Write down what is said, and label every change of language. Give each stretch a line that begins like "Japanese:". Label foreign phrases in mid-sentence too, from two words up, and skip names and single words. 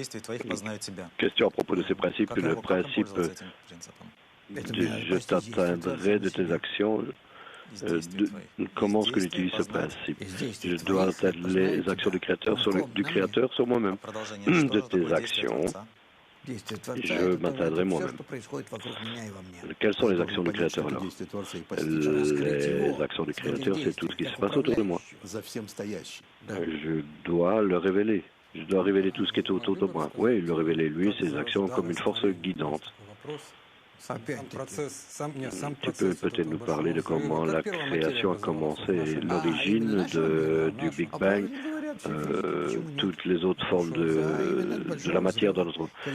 French: Question à propos de ces principes, le principe je t'atteindrai de tes actions. Comment est-ce que j'utilise ce principe? Je dois atteindre les actions du Créateur sur moi-même. De tes actions
Russian: Действие Творца —
French: je
Russian: это тоже
French: m'atteindrai
Russian: все,
French: moi-même.
Russian: что происходит вокруг меня и во мне.
French: Quelles sont les actions du
Russian: Понять, что
French: Créateur
Russian: это
French: alors?
Russian: действие Творца и постичь
French: Les actions du Créateur, c'est tout ce qui se passe autour de moi.
Russian: за всем стоящим.
French: Je dois le révéler. Je dois révéler tout ce qui est autour de moi. Oui, le révéler, lui, ses actions comme une force guidante. Tu peux peut-être nous parler de comment la création a commencé, l'origine du Big Bang, toutes les autres formes de la matière dans notre monde.